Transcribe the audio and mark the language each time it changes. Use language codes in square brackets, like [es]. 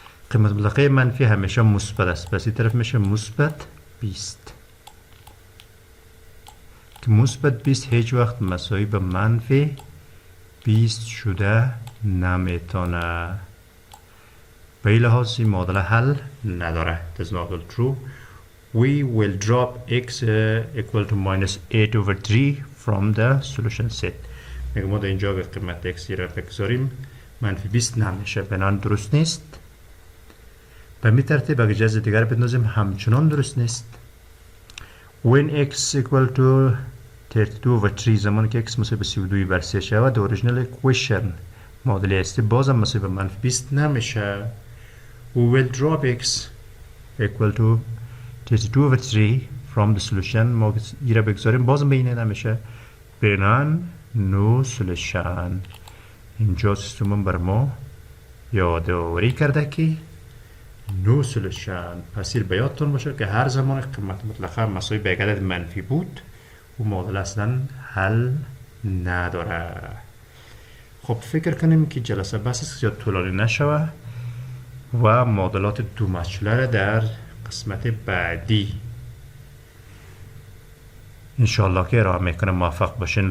[fa] قیمت مطلقه منفی همیشه مثبت است. پس این طرف میشه مثبت 20 که مثبت 20 هیچ وقت مساوی به منفی 20 شده نمیتونه. به این لحاظ این معادله حل نداره. [en] It is not all true. We will drop x equal to minus 8 over 3 from the solution set. [fa] میگه ما در اینجا به قیمت x را بگذاریم منفی 20 نمیشه. بنان درست نیست. به می ترتیب اگر جزء دیگر بندازیم همچنان درست نیست. [en] when x equal to 32 over 3 [fa] زمانی که x مساوی به 32 بر 3 شود [en] the original equation [fa] معادله اصلی بازم مساوی به منفی 20 نمیشه. [en] we will drop x equal to 32 over 3 from the solution. [fa] ما ای را بگذاریم بازم به اینه نمیشه. بنان [en] no solution. [fa] اینجا سیستم بر ما یادآوری کرده که نو سولوشن. پس به یادتون باشه که هر زمان قیمت مطلقه مساوی به یک عدد منفی بود و معادله اصلا حل نداره. خب فکر کنیم که جلسه بس زیاد طولانی نشوه و معادلات دو مسئوله را در قسمت بعدی انشالله که ارائه میکنم. موفق باشین.